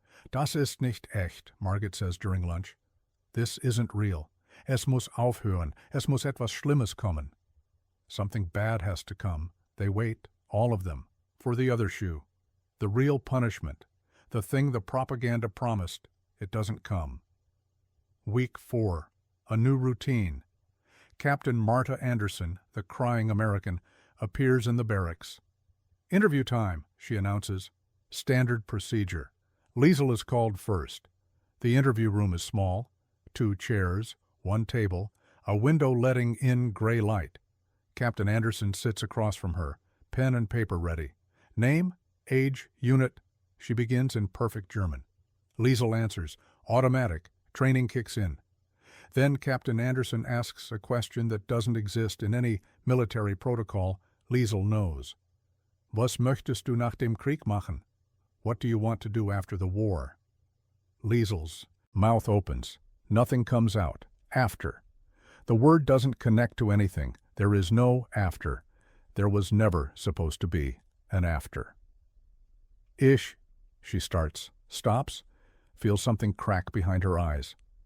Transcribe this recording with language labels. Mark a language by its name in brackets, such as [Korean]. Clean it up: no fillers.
[German] Das ist nicht echt, [English] Margit says during lunch. This isn't real. [German] Es muss aufhören. Es muss etwas Schlimmes kommen. [English] Something bad has to come. They wait, all of them, for the other shoe. The real punishment. The thing the propaganda promised. It doesn't come. Week 4. A new routine. Captain Marta Anderson, the crying American, appears in the barracks. Interview time, she announces. Standard procedure. Liesel is called first. The interview room is small. 2 chairs, 1 table, a window letting in gray light. Captain Anderson sits across from her, pen and paper ready. Name, age, unit. She begins in perfect German. Liesel answers. Automatic. Training kicks in. Then Captain Anderson asks a question that doesn't exist in any military protocol. Liesel knows. [German] Was möchtest du nach dem Krieg machen? [English] What do you want to do after the war? Liesel's mouth opens. Nothing comes out. After. The word doesn't connect to anything. There is no after. There was never supposed to be an after. Ich, she starts, stops, feels something crack behind her eyes.